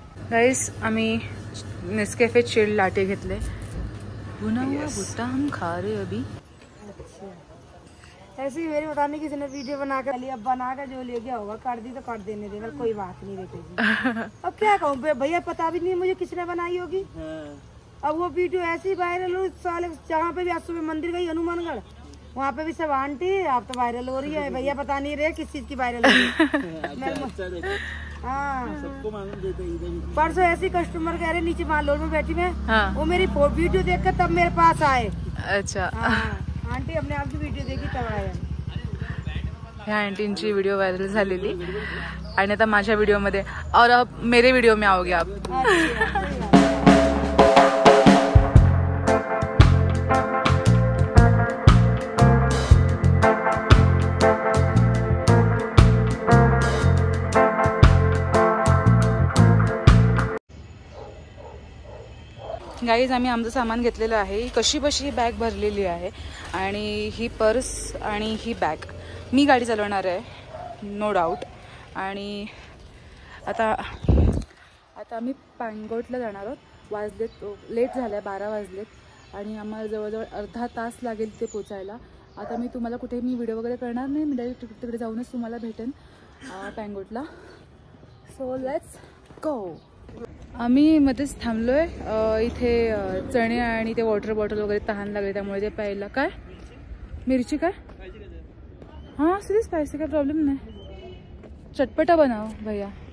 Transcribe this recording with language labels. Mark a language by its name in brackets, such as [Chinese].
[Marathi] Guys आम्ही Nescafe chilled latte घेतले. [Hindi] भुना हुआ भुट्टा हम खा रहे अभी. ऐसे ही मेरे बताने किसी ने वीडियो बनाकर लिया, बनाकर जो ले गया होगा काट दी तो काट देने देगा, कोई बात नहीं बेटे जी. अब क्या कहूँ भैया, पता भी नहीं मुझे किसने बनाई होगी. अब वो वीडियो ऐसी वायरल हुई साले, जहाँ पे भी आज सुबह मंदिर गई हनुमानगढ़, वहाँ पे भी सब आंटी आप तो वायरल हो रही है, भैया बता नहीं रहे किस चीज की वायरल हो रही है। हाँ सबको मालूम देते इधर। परसों ऐसी कस्टमर कह रहे नीचे मालोर में बैठी मैं, हाँ। वो मेरी वीडियो देखकर तब मेरे पास आए। अच्छा हाँ आंटी अपने आप की वीडियो देखी तब आया। [Marathi] ह्या आंटींची व्हिडिओ व्हायरल झालेली आणि आता माझ्या व्हिडिओमध्ये [Hindi] और अब मेरे व्हिडिओ में आओगे आप। [Marathi] गाईज आम्ही आमचं सामान घेतलेलं आहे, कशी बशी बॅग भरलेली आहे आणि ही पर्स आणि ही बॅग मी गाडी चालवणार आहे नो डाऊट। आणि आता आम्ही पांगोटला जाणार आहोत, वाजलेत लेट झालं आहे 12 वाजलेत आणि आम्हाला जवळजवळ अर्धा तास लागेल तिथे पोचायला। आता मी तुम्हाला कुठे मी व्हिडिओ वगैरे करणार नाही, मी डायरेक्ट तिकडे जाऊनच तुम्हाला भेटेन पांगोटला। [English] So let's go. [Marathi] आम्ही मध्येच थांबलोय इथे चणे आणि ते वॉटर बॉटल वगैरे तहान लागले त्यामुळे ते प्यायला। काय मिरची काय? [Hindi] हाँ सिर्फ स्पाइसी का प्रॉब्लम नाही, चटपटा बनाओ भैया।